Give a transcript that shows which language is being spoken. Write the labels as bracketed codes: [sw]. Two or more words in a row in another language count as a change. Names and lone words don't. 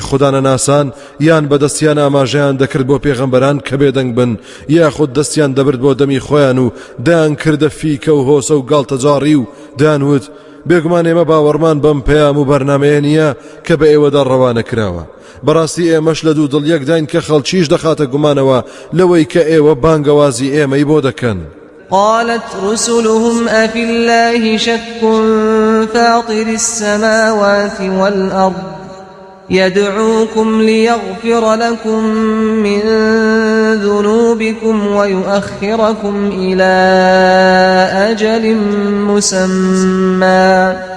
[ckb] خوددا نەناسان یان بەدەستیان ئاماژەیان دەکرد بۆ پێغەمبەران کە بێدەنگ بن یاخود دەستیان دەبرد بۆ دەمی خۆیان و دایان کردە فیکە و هۆسە و گاڵتەجاڕی و دایانوت بێگومان ئێمە باوەڕمان بەم پەیام و بەرنامەیە نییە کە بە ئێوەدا ڕەوانە کراوە بەڕاستی ئێمەش لە دوو دڵیەک داین کە خەڵکیش دەخاتە گومانەوە لەوەی کە ئێوە بانگەوازی ئێمەی بۆ دەکەن. [ar] قالت رسلهم أفي الله شك فاطر السماوات والأرض يدعوكم ليغفر لكم من ذنوبكم ويؤخركم إلى أجل مسمى